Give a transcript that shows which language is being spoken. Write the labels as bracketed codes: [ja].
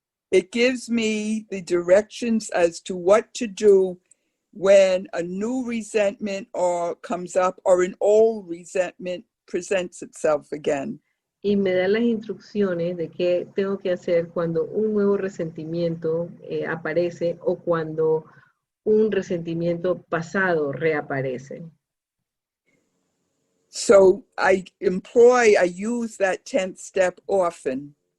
[en] It gives me the directions as to what to do when a new resentment comes up or an old resentment presents itself again. [es] Y me da las instrucciones de qué tengo que hacer cuando un nuevo resentimiento aparece o cuando un resentimiento pasado reaparece. [en] So I use that 10th step often.